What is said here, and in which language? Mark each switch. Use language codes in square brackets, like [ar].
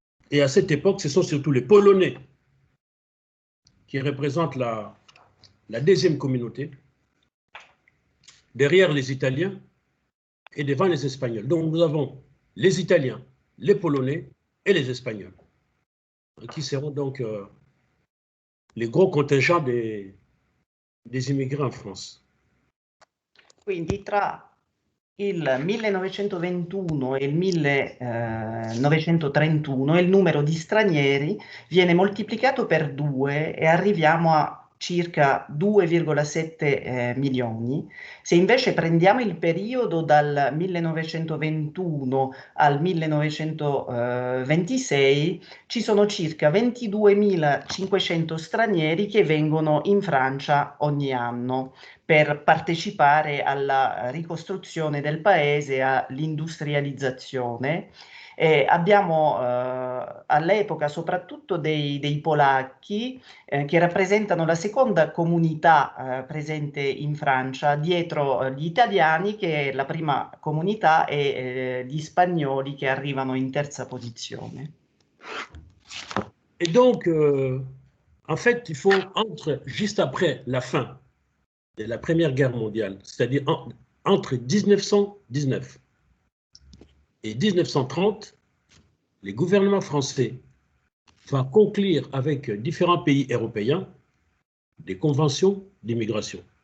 [fr] Et à cette époque, ce sont surtout les Polonais qui représentent la deuxième communauté, derrière les Italiens et devant les Espagnols. Donc nous avons les Italiens, les Polonais et les Espagnols, qui seront donc les gros contingents des immigrés en France. [it] Quindi tra il 1921 e il 1931 il numero di stranieri viene moltiplicato per 2 e arriviamo a circa 2,7 milioni. Se invece prendiamo il periodo dal 1921 al 1926 ci sono circa 22.500 stranieri che vengono in Francia ogni anno per partecipare alla ricostruzione del paese, all'industrializzazione. Abbiamo all'epoca soprattutto dei polacchi che rappresentano la seconda comunità presente in Francia, dietro gli italiani che è la prima comunità e gli spagnoli che arrivano in terza posizione. [fr] Et donc, en fait, il faut juste après la fin de la Première Guerre mondiale, c'est-à-dire entre 1919 et 1930, les gouvernements français vont conclure avec différents pays européens des conventions d'immigration.